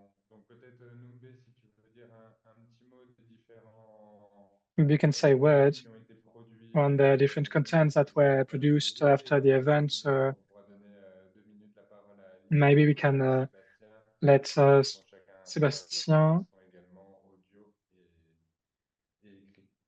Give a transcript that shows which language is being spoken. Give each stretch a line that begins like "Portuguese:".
French: Donc peut-être Noumbé, si tu veux dire un petit mot des différents
English: You can say words
French: qui ont été produits
English: on the different contents that were produced after the event.
French: On pourra donner 2 minutes la parole à
English: Maybe we can let Sébastien,
French: également audio et écrit.